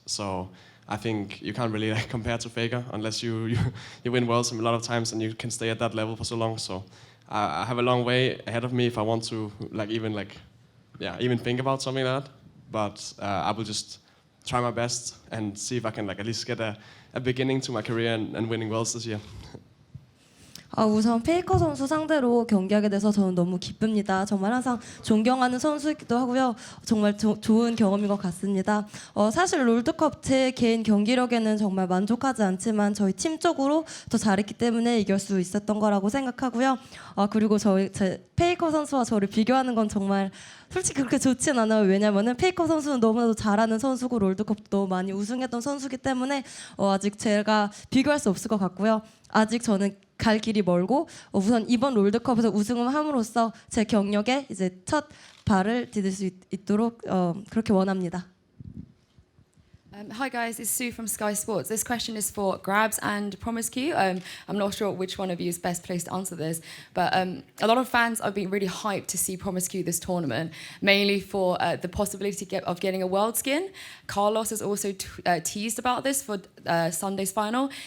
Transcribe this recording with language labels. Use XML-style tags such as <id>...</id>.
<en>So I think you can't really compare to Faker unless you win Worlds a lot of times and you can stay at that level for so long. So I have a long way ahead of me if I want to even think about something like that. But I will just try my best and see if I can at least get a beginning to my career and winning Worlds this year.</en> <ko>우선 페이커 선수 상대로 경기하게 돼서 저는 너무 기쁩니다. 정말 항상 존경하는 선수이기도 하고요. 정말 좋은 경험인 것 같습니다. 사실 롤드컵 제 개인 경기력에는 정말 만족하지 않지만 저희 팀적으로 더 잘했기 때문에 이길 수 있었던 거라고 생각하고요. 그리고 제 페이커 선수와 저를 비교하는 건 정말 솔직히 그렇게 좋진 않아요. 왜냐면은 페이커 선수는 너무나도 잘하는 선수고 롤드컵도 많이 우승했던 선수기 때문에 아직 제가 비교할 수 없을 것 같고요. 아직 저는 갈 길이 멀고 우선 이번 롤드컵에서 우승을 함으로써 제 경력에 이제 첫 발을 디딜 수 있도록 그렇게 원합니다.</ko> <en>Hi guys, it's Sue from Sky Sports. This question is for Grabs and Promiscu. I'm not sure which one of you is best placed to answer this, but a lot of fans have been really hyped to see Promiscu this tournament, mainly for the possibility of getting a world skin. Carlos has also teased about this for Sunday's final.</en>